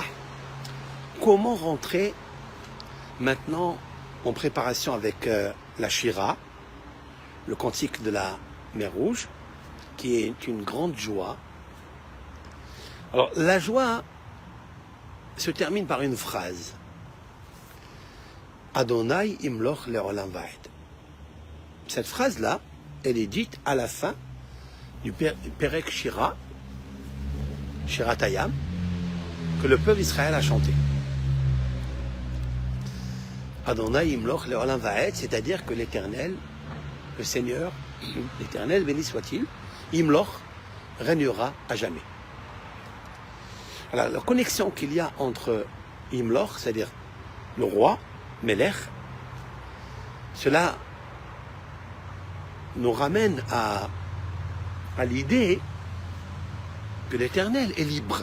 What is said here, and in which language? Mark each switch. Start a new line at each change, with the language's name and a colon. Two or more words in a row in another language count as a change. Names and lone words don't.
French: Comment rentrer maintenant en préparation avec la Shira, le cantique de la mer Rouge, qui est une grande joie. Alors, la joie se termine par une phrase.
Hebrew: ה' ימלך לעולם ועד.
French: Cette phrase-là, elle est dite à la fin du Perek Shira, Shiratayam, que le peuple d'Israël a chanté.
Hebrew: ה' ימלך לעולם ועד,
French: c'est-à-dire que l'Éternel, le Seigneur, l'Éternel, béni soit-il, imloch, régnera à jamais. Alors, la connexion qu'il y a entre imloch, c'est-à-dire le roi, Melech, cela nous ramène à l'idée que l'Éternel est libre.